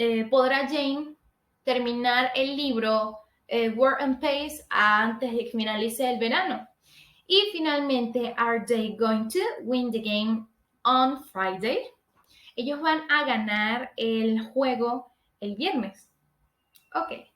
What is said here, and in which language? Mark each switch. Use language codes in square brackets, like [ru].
[es] ¿Podrá Jane terminar el libro War and Peace antes de que finalice el verano? Y finalmente, [en] are they going to win the game on Friday? [es] Ellos van a ganar el juego el viernes. Ok.